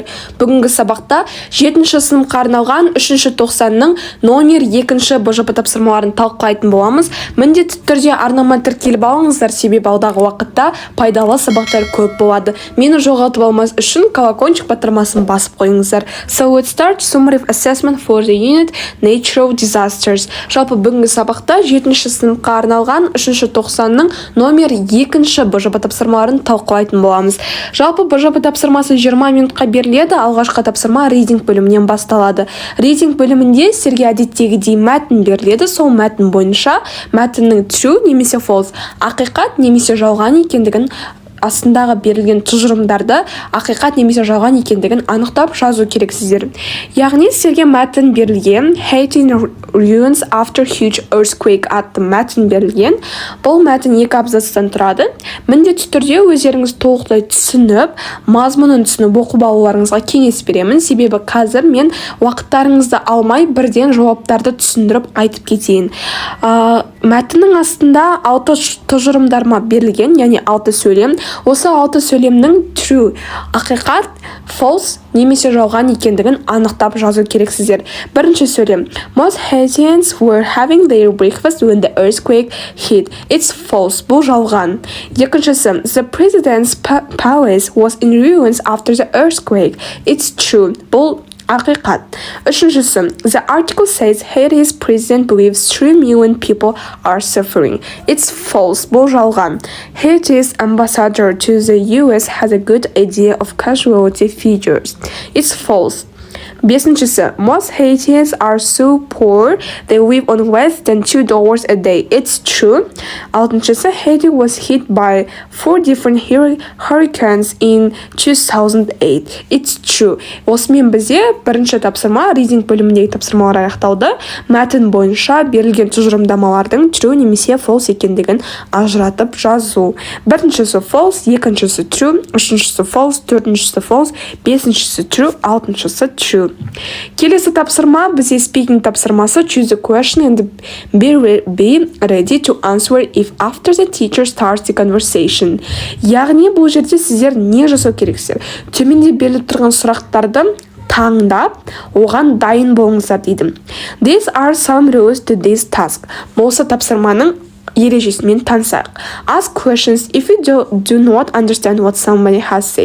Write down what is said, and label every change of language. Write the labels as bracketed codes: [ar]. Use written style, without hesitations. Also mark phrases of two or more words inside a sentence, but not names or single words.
[kk] Бүгінгі сабақта 7-ші сыныпқа арналған 3-ші тоқсанның номер 2-ші БЖП тапсырмаларын талқылайтын боламыз. Міндетті түрде арнама тіркеліп алыңыздар, себебі алдағы уақытта пайдалы сабақтар көп болады. Мені жоғалтып алмас үшін колокольчик батырмасын басып қойыңыздар. [en] So let's start summative assessment for the unit Natural Disasters. [kk] Жалпы бүгінгі сабақта 7-ші сыныпқа арналған 3-ші тоқсанның номер 2-ші БЖП тапсырмаларын талқылайтын боламыз. Жалпы БЖП тапсырмасы 20 минутқа беріледі. Алғашқы тапсырма reading бөлімінен басталады. Reading бөлімінде сіздерге әдеттегідей мәтін беріледі. Сол мәтін бойынша мәтіннің true немесе false, ақиқат немесе жалған екендігін, астындағы берілген тұжырымдарды ақиқат немесе жалған екендігін анықтап жазу керексіздер. Яғни сіздерге мәтін берілген [en] Haiti ruins after huge earthquake [kk] атты мәтін берілген. Бұл мәтін 2 абзацтан тұрады. Міндетті түрде өздеріңіз толықтай түсініп, мазмұнын түсініп оқып алуларыңызға кеңес беремін. Себебі қазір мен уақыттарыңызды алмай бірден жауаптарды түсіндіріп айтып кетейін. Мәтіннің астында 6 тұжырымдарма берілген, яғни 6 сөйлем. Осы 6 сөйлемнің true, ақиқат, false немесе жалған екендігін анықтап жазу керексіздер. Бірінші сөйлем. [en] Most Haitians were having their breakfast when the earthquake hit. It's false. [kk] Бұл жалған. Екіншісі. [en] The president's palace was in ruins after the earthquake. It's true. [kk] Бұл ақиқат. Үшіншісі. [en] The article says Haiti's president believes 3 million people are suffering. It's false. [kk] Бұл жалған. [en] Haiti's ambassador to the US has a good idea of casualty figures. It's false. Бесіншісі. Most Haitians are so poor they live on less than $2 a day. It's true. Алтыншысы. Haiti was hit by 4 different hurricanes in 2008. It's true. [kk] Осымен бізде бірінші тапсырма, reading бөліміндегі тапсырмалар аяқталды. Мәтін бойынша берілген тұжырымдамалардың true немесе false екендігін ажыратып жазу. Біріншісі false, екіншісі true, үшіншісі false, төртіншісі false, бесіншісі true, алтыншысы true. Келесі тапсырма бізде speaking тапсырмасы. [en] Choose a question and be ready to answer if after the teacher starts the conversation. [kk] Яғни бұл жерде сіздер не жасау керексіздер? Төменде беріліп тұрған сұрақтарды таңдап, оған дайын болыңыздар дейді. [en] These are some rules to this task. [kk] Осы тапсырманың ережесімен танысайық. [en] Ask questions if you do not understand what somebody has said.